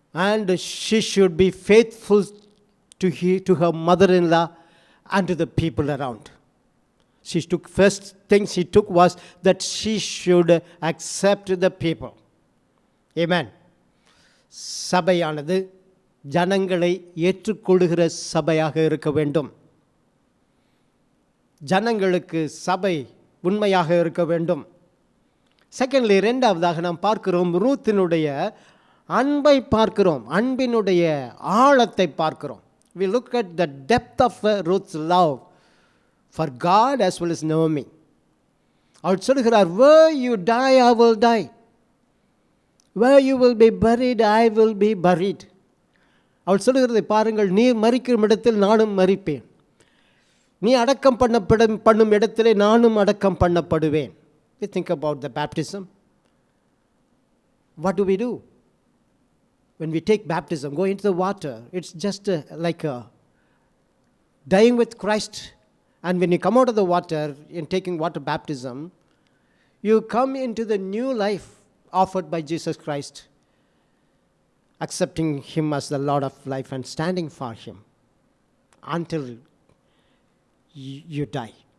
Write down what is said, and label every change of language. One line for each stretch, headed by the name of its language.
English: And she should be faithful to her mother-in-law and to the people around. First thing she took was that she should accept the people. Amen.
Tamil: சபையானது ஜனங்களை ஏற்றுக்கொள்ளுகிற சபையாக இருக்க வேண்டும். ஜனங்களுக்கு சபை உண்மையாக இருக்க வேண்டும். செகண்ட்லி, இரண்டாவதாக நாம் பார்க்கிறோம், ரூத்தினுடைய அன்பை பார்க்கிறோம், அன்பினுடைய ஆழத்தை பார்க்கிறோம்.
English: We look at the depth of Ruth's love for God as well as Naomi.
Tamil: அவள் சொல்கிறார்,
English: where you die, I will die. Where you will be buried, I will be buried.
Tamil: அவள் சொல்கிறதை பாருங்கள், நீ மரிக்கும் இடத்தில் நானும் மரிப்பேன், நீ அடக்கம் பண்ணும் இடத்திலே நானும் அடக்கம் பண்ணப்படுவேன்.
English: We think about the baptism. What do we do? When we take baptism, go into the water, it's just like dying with Christ. And when you come out of the water in taking water baptism, you come into the new life offered by Jesus Christ, accepting Him as the Lord of life and standing for Him until you die.